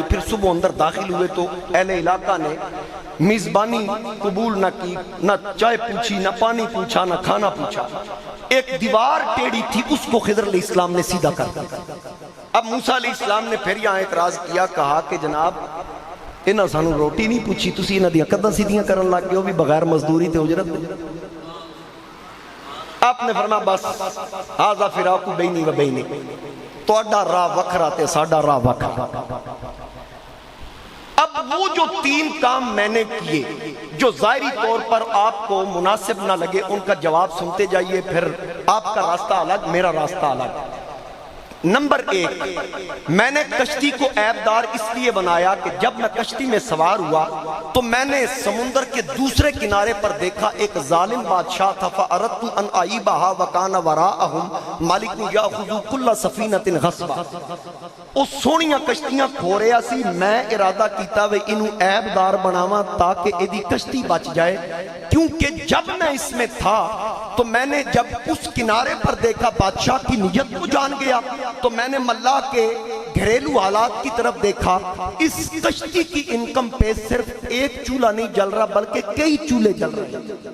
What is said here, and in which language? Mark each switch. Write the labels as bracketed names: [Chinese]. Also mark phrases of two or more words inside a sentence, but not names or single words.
[Urdu] پھر صبح اندر داخل ہوئے تو اہل علاقہ نے میزبانی قبول نہ کی، نہ چائے پوچھی، نہ پانی پوچھا، نہ کھانا پوچھا۔ ایک دیوار ٹیڑھی تھی، اس کو خضر [Arabic] علیہ السلام [Urdu] نے سیدھا کر دیا۔ اب موسیٰ علیہ السلام نے پھر یہاں اعتراض کیا، کہا کہ جناب [Punjabi] انہاں سانو روٹی نہیں پوچھی، تسی انہاں دیاں کداں سیدھیاں کرن لگ گئے ہو، بھی بغیر مزدوری تے اجرت۔ [Urdu] آپ نے فرمایا بس [Arabic] ھذا فراق بینی و بینک، [Punjabi] تہاڈا راہ وکھرا تے ساڈا راہ وکھرا۔ [Urdu] اب وہ جو تین کام میں نے کیے جو ظاہری طور پر آپ کو مناسب نہ لگے، ان کا جواب سنتے جائیے، پھر آپ کا راستہ الگ، میرا راستہ الگ۔ نمبر ایک، میں نے کشتی کو عیب دار اس لیے بنایا کہ جب میں کشتی میں سوار ہوا تو میں نے سمندر کے دوسرے کنارے پر دیکھا ایک ظالم بادشاہ تھا، [Arabic] فَأَرَدْتُ أَنْ أَعِيبَهَا وَكَانَ وَرَاءَهُمْ مَالِكٌ يَأْخُذُ كُلَّ سَفِينَةٍ غَصْبًا۔ [Punjabi] او سونیاں کشتیاں کھوریا سی، میں ارادہ کیتا وے انہوں عیب دار بناواں تاکہ ایدی کشتی بچ جائے، [Urdu] کیونکہ جب میں اس میں تھا تو میں نے جب اس کنارے پر دیکھا بادشاہ کی نیت کو جان گیا، تو میں نے ملا کے گھریلو حالات کی طرف دیکھا، اس کشتی کی انکم پہ صرف ایک چولہا نہیں جل رہا بلکہ کئی چولہے جل رہے ہیں۔